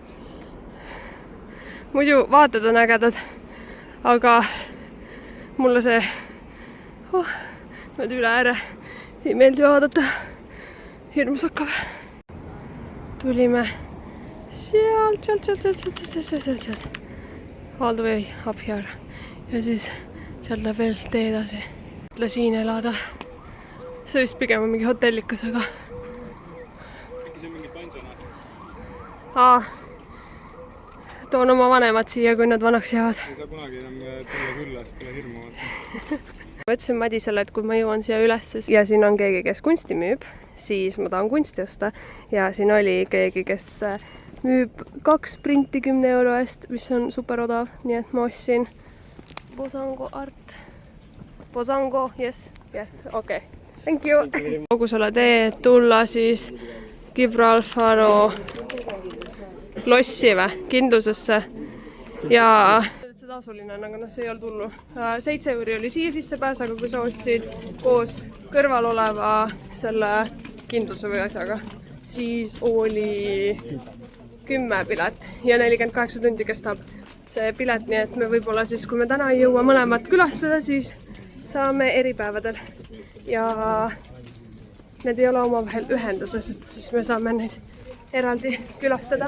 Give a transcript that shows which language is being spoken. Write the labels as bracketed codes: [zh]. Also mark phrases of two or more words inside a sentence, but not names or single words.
[et] Muidu vaated on ägedad, aga mulle see üle ääre ei meeldi vaadata. Hirmus hakkab. Tulime sealt. [en] All the way up here. [et] Ja siis sealt läheb veel tee edasi. Ütle siin elada. See vist pigem on mingi hotellikas, aga... Äkki see on mingi pensionaat? Toon oma vanemad siia, kui nad vanaks jäävad. Ei saa kunagi enam tulla külla, et pole hirmu vaata. Ma ütlesin Madisele, et kui ma jõuan siia üles ja siin on keegi, kes kunsti müüb, siis ma tahan kunsti osta. Ja siin oli keegi, kes müüb 2 printi 10 euro eest, mis on super odav. Nii et ma ostsin Bosango art. [en] Bosango, yes, okei. Thank you. [et] Kogu selle tee tulla siis Gibralfaro lossi kindlusesse ja see tasuline on, aga noh, see ei olnud hullu. 7 euri oli siia sisse pääs, aga kui sa ostsid koos kõrval oleva selle kindluse või asjaga, siis oli 10 pilet ja 48 tundi kestab see pilet, nii et me võib-olla siis, kui me täna ei jõua mõlemat külastada, siis saame eripäevadel ja need ei ole omavahel ühenduses, et siis me saame neid eraldi külastada.